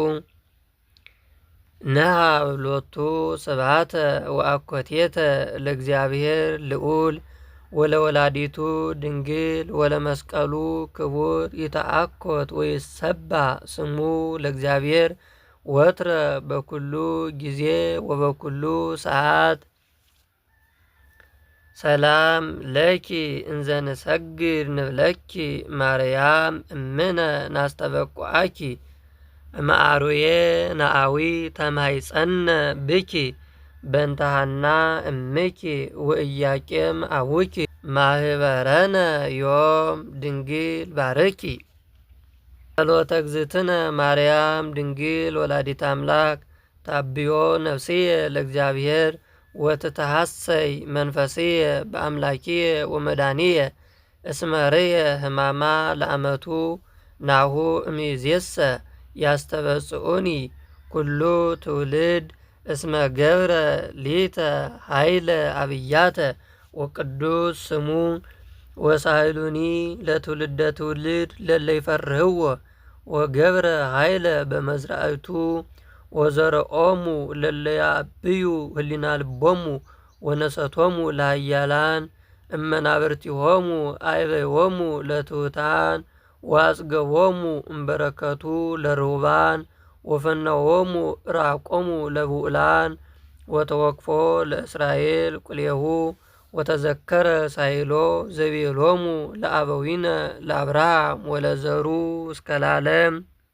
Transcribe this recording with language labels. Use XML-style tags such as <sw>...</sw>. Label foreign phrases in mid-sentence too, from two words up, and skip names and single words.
<gez>ነሃብ ሎቱ ስብሐተ ወአኮቴተ ለእግዚአብሔር ልዑል ወለወላዲቱ ድንግል ወለመስቀሉ ክቡር። ይተአኮት ወይሰባህ ስሙ ለእግዚአብሔር ወትረ በኩሉ ጊዜ ወበኩሉ ሰዓት። ሰላም ለኪ እንዘ ንሰግድ ንብለኪ ማርያም እምነ ናስተበቁዓኪ እምአሩዬ ነአዊ ተማይጸነ ብኪ በንተሃና እምኪ ወኢያቄም አቡኪ ማህበረነ ዮም ድንግል ባርኪ። ጸሎተ እግዝእትነ ማርያም ድንግል ወላዲተ አምላክ ታብዮ ነፍስየ ለእግዚአብሔር ወትተሐሰይ መንፈስየ በአምላኪየ ወመድኃኒየ እስመ ርየ ሕማማ ለአመቱ ናሁ እምይእዜሰ ያስተበጽኡኒ ኩሉ ትውልድ እስመ ገብረ ሊተ ኃይለ አብያተ ወቅዱስ ስሙ ወሳይሉኒ ለትውልደ ትውልድ ለለ ይፈርህዎ ወገብረ ኃይለ በመዝራእቱ ወዘረኦሙ ለለ ያብዩ ህሊና ልቦሙ ወነሰቶሙ ለሃያላን እመናብርቲሆሙ አይበይሆሙ ለትሑታን ወአጽገቦሙ እምበረከቱ ለርሁባን ወፈነዎሙ ራቆሙ ለብኡላን ወተወክፎ ለእስራኤል ቁሌሁ ወተዘከረ ሳይሎ ዘቤሎሙ ለአበዊነ ለአብርሃም ወለዘሩ እስከ ለዓለም</gez>